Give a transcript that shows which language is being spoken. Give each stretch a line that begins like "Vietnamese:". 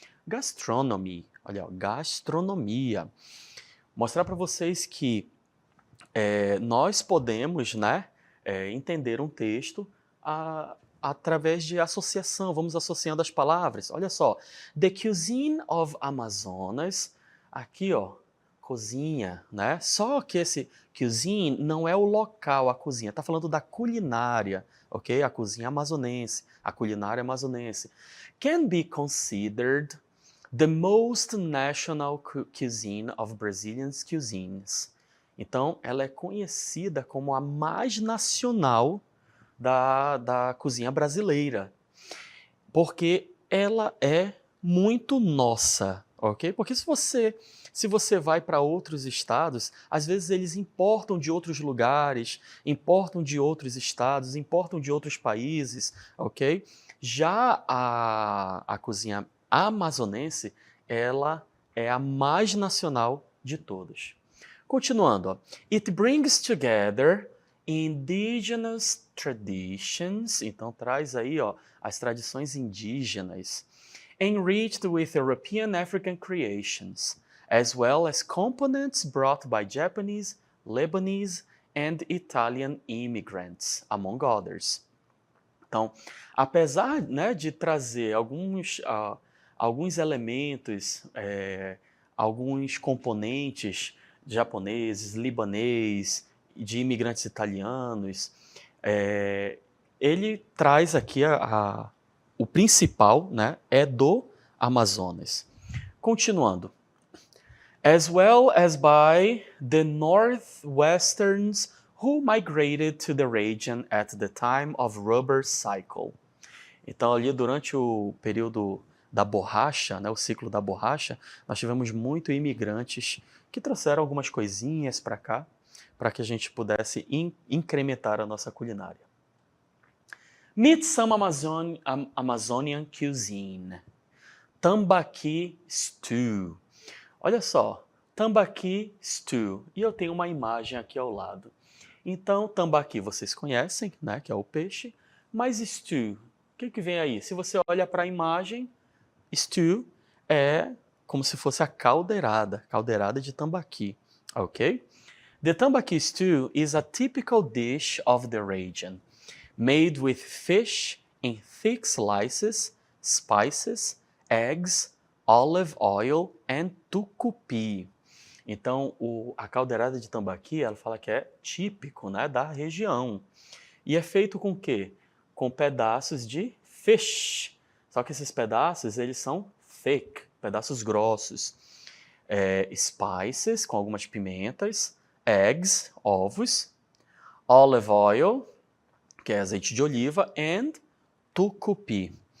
Portuguese: Gastronomy, olha, gastronomia. Mostrar para vocês que nós podemos, né, entender um texto através de associação, vamos associando as palavras. Olha só,
English: the cuisine of Amazonas,
Portuguese: aqui ó, cozinha, né? Só que esse cuisine não é o local, a cozinha, está falando da culinária, ok? A cozinha amazonense, a culinária amazonense.
English: Can be considered the most national cuisine of Brazilian cuisines.
Portuguese: Então, ela é conhecida como a mais nacional da cozinha brasileira, porque ela é muito nossa, ok? Porque se você vai para outros estados, às vezes eles importam de outros lugares, importam de outros estados, importam de outros países, ok? Já a cozinha amazonense, ela é a mais nacional de todas. Continuando, ó.
English: It brings together indigenous traditions,
Portuguese: então traz aí ó, as tradições indígenas,
English: enriched with European African creations, as well as components brought by Japanese, Lebanese and Italian immigrants, among others.
Portuguese: Então, apesar, né, de trazer alguns elementos, alguns componentes japoneses, libanês, de imigrantes italianos, ele traz aqui o principal, né, é do Amazonas. Continuando.
English: As well as by the northwestern Who migrated to the region at the time of rubber cycle?
Portuguese: Então, ali durante o período da borracha, né, o ciclo da borracha, nós tivemos muitos imigrantes que trouxeram algumas coisinhas para cá, para que a gente pudesse incrementar a nossa culinária.
English: Meet some Amazonian cuisine. Tambaqui stew.
Portuguese: Olha só,
English: tambaqui stew.
Portuguese: E eu tenho uma imagem aqui ao lado. Então, tambaqui vocês conhecem, né, que é o peixe, mas stew, o que vem aí? Se você olha para a imagem, stew é como se fosse a caldeirada de tambaqui, ok?
English: The tambaqui stew is a typical dish of the region, made with fish in thick slices, spices, eggs, olive oil and tucupi.
Portuguese: Então, a caldeirada de tambaqui, ela fala que é típico, né, da região. E é feito com o quê? Com pedaços de fish. Só que esses pedaços, eles são thick, pedaços grossos. Spices, com algumas pimentas, eggs, ovos, olive oil, que é azeite de oliva, and tucupi.